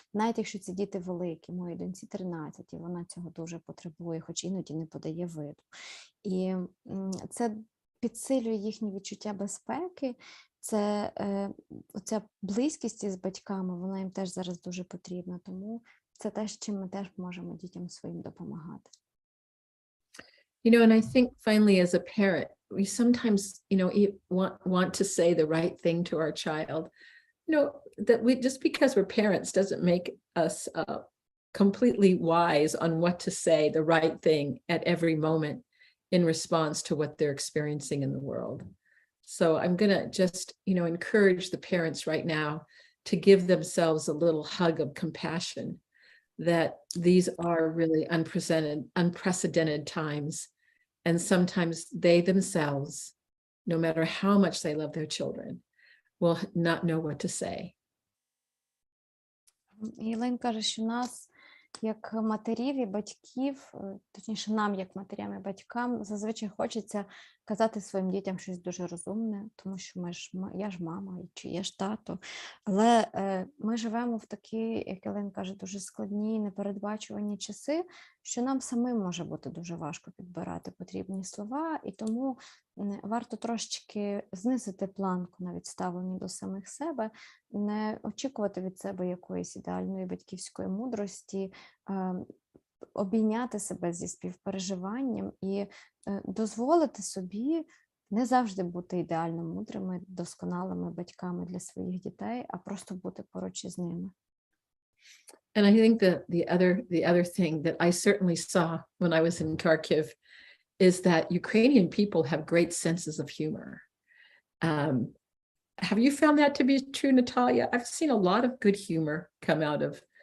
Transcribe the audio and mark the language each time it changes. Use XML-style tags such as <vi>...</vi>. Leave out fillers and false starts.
<uk>Навіть якщо ці діти великі, моїй доньці 13, і вона цього дуже потребує, хоч іноді не подає виду. І це підсилює їхнє відчуття безпеки, оця близькість із батьками, вона їм теж зараз дуже потрібна, тому це те, чим ми теж можемо дітям своїм допомагати.</uk> <en>And I think finally as a parent, we sometimes, want to say the right thing to our child, that we, just because we're parents doesn't make us completely wise on what to say, the right thing at every moment in response to what they're experiencing in the world. So I'm going to just, encourage the parents right now to give themselves a little hug of compassion, that these are really unprecedented times. And sometimes they themselves, no matter how much they love their children, will not know what to say.</en> <uk>Єлень каже, що нас, як матерів і батьків, точніше нам, як матерям і батькам, зазвичай хочеться казати своїм дітям щось дуже розумне, тому що я ж мама, чи я ж тато. Але ми живемо в такі, як Єлень каже, дуже складні, непередбачувані часи, що нам самим може бути дуже важко підбирати потрібні слова, і тому варто трошечки знизити планку навіть ставлення до самих себе, не очікувати від себе якоїсь ідеальної батьківської мудрості, обійняти себе зі співпереживанням і дозволити собі не завжди бути ідеально мудрими, досконалими батьками для своїх дітей, а просто бути поруч із ними.</uk> <en>And I think that the other thing that I certainly saw when I was in Kharkiv is that Ukrainian people have great senses of humor. Have you found that to be true, Natalia? I've seen a lot of good humor come out of</en>